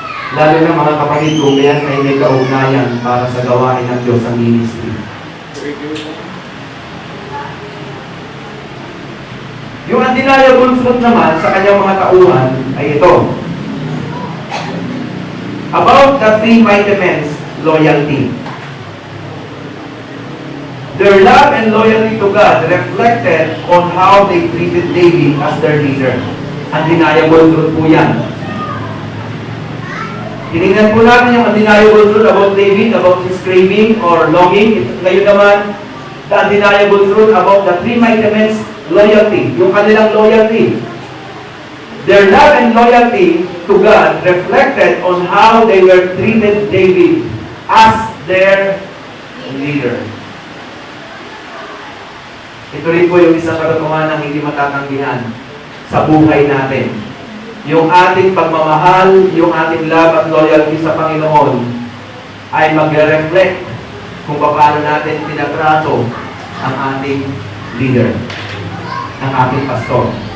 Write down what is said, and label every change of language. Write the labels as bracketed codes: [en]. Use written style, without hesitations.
[tl] Lalo na mga kapatid ko, kaya ay may kaugnayan para sa gawain ng Diyos ang ministry. Yung [en] undeniable fruit [tl] naman sa kanyang mga tauhan ay ito. [en] About the three mighty men's loyalty. Their love and loyalty to God reflected on how they treated David as their leader. Undeniable truth [tl] po yan. Tinignan po natin yung [en] undeniable truth about David, about his craving or longing. [tl] Ngayon naman, [en] the undeniable truth about the three mighty men's loyalty, [tl] yung kanilang [en] loyalty. Their love and loyalty to God reflected on how they were treated David as their leader. [tl] Ito rin po yung isang katotohanan ng hindi matatanggihan sa buhay natin. Yung ating pagmamahal, yung ating love at loyalty sa Panginoon ay magre-reflect kung paano natin tinatrato ang ating leader, ang ating pastor.